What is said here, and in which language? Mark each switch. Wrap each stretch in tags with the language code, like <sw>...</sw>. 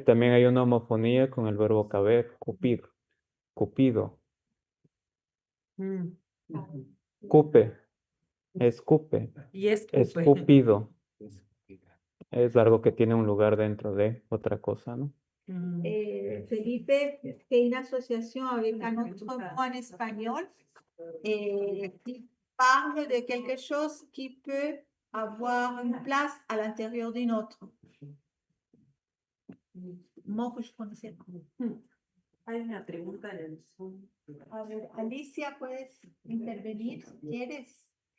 <es>también hay una homofonía con el verbo caber. Cupir. Cupido. Cupe. Escupe. y escupe. Escupido. Es algo que tiene un lugar dentro de otra cosa, ¿no?</es> <fr>Felipe,</fr> <es>que hay</es> <fr>une association avec un autre mot en espagnol qui parle de quelque chose qui peut avoir une place à l'intérieur d'une autre. Mot que je connaissais pas.</fr> <es>Hay una pregunta en el Zoom. A ver, Alicia, ¿puedes intervenir si quieres?</es>